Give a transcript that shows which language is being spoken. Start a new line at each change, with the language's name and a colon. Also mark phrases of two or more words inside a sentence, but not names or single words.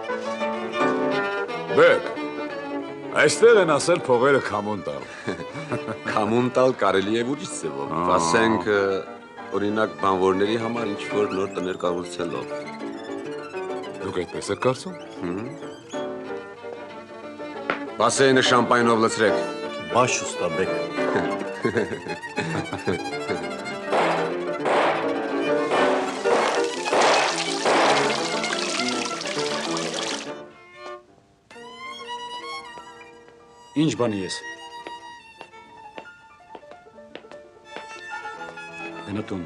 Armenian: Բեք, այստեղ են ասել փողերը քամուն տալ։ Քամուն տալ կարելի է ուրիշ ձևով։ Ասենք, օրինակ բանվորների համար ինչ-որ նոր տներ կառուցելով։ Դուք այդպես եք կարծում։ Բասեինը շամպայնով լցրեք։
Turkish: Baş usta bek.
Armenian: Ինչ բանի ես։ Գնատուն։